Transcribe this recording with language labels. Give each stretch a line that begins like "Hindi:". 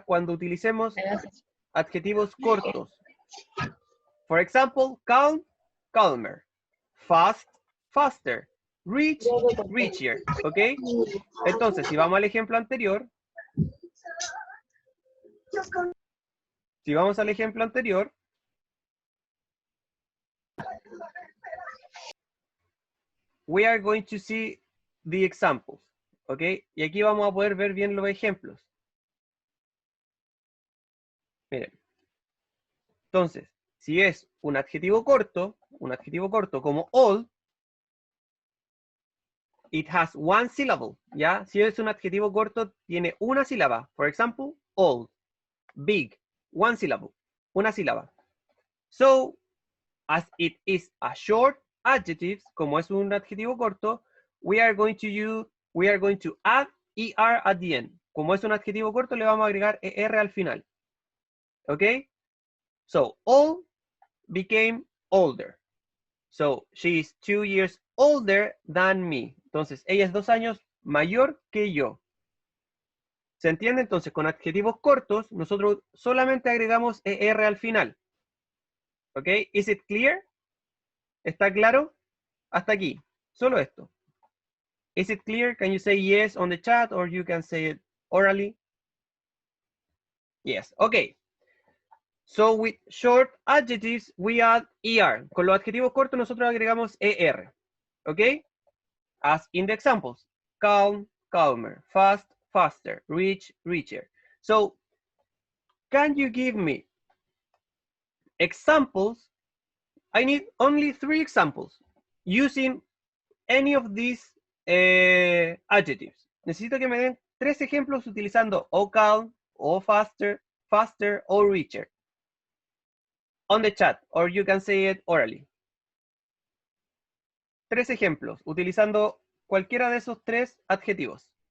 Spanish: Cuando utilicemos adjetivos cortos.
English: For example, calm, calmer. Fast, faster. Rich, richer. ¿Ok?
Spanish: Entonces, si vamos al ejemplo anterior. Si vamos al ejemplo anterior.
English: We are going to see the examples. ¿Ok?
Spanish: Y aquí vamos a poder ver bien los ejemplos. Miren. Entonces, si es un adjetivo corto como old,
English: it has one syllable,
Spanish: ¿ya? Si es un adjetivo corto, tiene una sílaba.
English: For example, old, big, one syllable,
Spanish: una sílaba.
English: So, as it is a short adjective,
Spanish: como es un adjetivo corto,
English: we are going to add er at the end.
Spanish: Como es un adjetivo corto, le vamos a agregar er al final. ¿Ok?
English: So, old became older. So, she is 2 years older than me.
Spanish: Entonces, ella es 2 años mayor que yo. ¿Se entiende? Entonces, con adjetivos cortos, nosotros solamente agregamos er al final. ¿Ok?
English: Is it clear?
Spanish: ¿Está claro? Hasta aquí. Solo esto. Is it clear?
English: Can you say yes on the chat or you can say it orally? Yes. Okay. So with short adjectives, we add er.
Spanish: Con los adjetivos cortos, nosotros agregamos er.
English: Okay? As in the examples. Calm, calmer. Fast, faster. Rich, richer. So, can you give me examples? I need only 3 examples using any of these adjectives.
Spanish: Necesito que me den 3 ejemplos utilizando o calm, o faster, o richer.
English: On the chat, or you can say it orally.
Spanish: 3 ejemplos utilizando cualquiera de esos 3 adjetivos.